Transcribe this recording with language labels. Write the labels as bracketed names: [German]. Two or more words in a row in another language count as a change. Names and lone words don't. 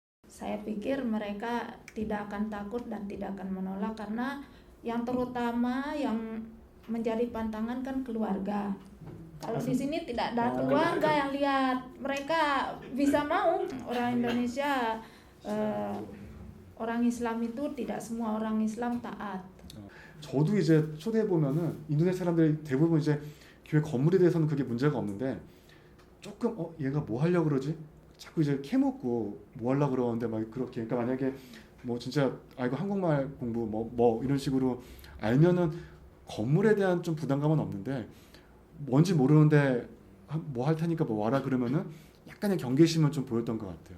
[Indonesian] saya pikir mereka tidak akan takut dan tidak akan menolak karena yang terutama yang menjadi pantangan kan keluarga. Kalau di sini tidak ada keluarga yang lihat, mereka bisa mau orang Indonesia, orang Islam itu tidak semua orang Islam taat. [Korean] 저도 이제 초대해 보면은 인도네시아 사람들이 대부분 이제 교회 건물에 대해서는 그게 문제가 없는데 조금 얘가 뭐 하려고 그러지? 자꾸 이제 캐묻고 뭐 하려고 그러는데 막 그렇게 그러니까 만약에 뭐 진짜 이거 한국말 공부 뭐 이런 식으로 알면은 건물에 대한 좀 부담감은 없는데 뭔지 모르는데 뭐 할 테니까 뭐 와라 그러면은 약간의 경계심은 좀 보였던 것 같아요.